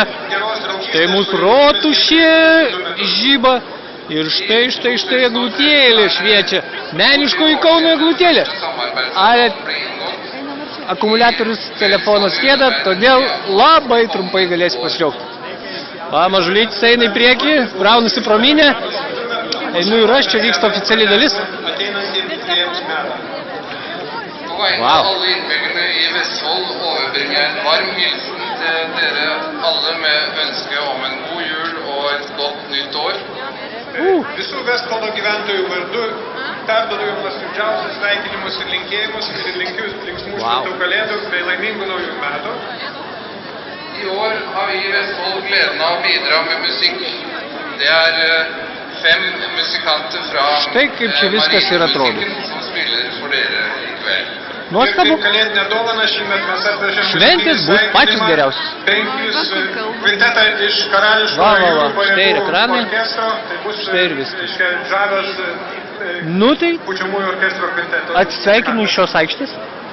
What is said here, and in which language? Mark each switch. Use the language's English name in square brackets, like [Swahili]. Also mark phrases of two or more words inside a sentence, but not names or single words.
[Lithuanian] Štai mūsų rotušė žyba ir štai eglutėlė šviečia. Meniškoji Kauno eglutėlė. Akumuliatorius telefonas kėda, todėl labai trumpai galėsiu pasižiūrėti. Mažulytis eina į priekį, braunasi pro minę. Einu ir aš, čia vyksta oficiali dalis. [Norwegian] På vegne av alle innbyggerne i Vestfold overbringer jeg en varm hilsen til dere alle med ønske om en god jul og et godt nytt år. [Lithuanian] Visų Vestfoldo gyventojų vardu perduodu jums nuoširdžiausius sveikinimus ir linkėjimus ir linkiu linksmų šventų kalėdų bei laimingų naujų metų. [Norwegian] I år har vi i Vestfold gleden av å bidra med musikk. Det er 5 musikanter fra Marinemusikken som spiller for dere i kveld. [Lithuanian] Nuostabu. Šventės bus pačios geriausios. Štai ir ekranai, štai ir viskas. Nu tai, atsisveikinu iš šios aikštės.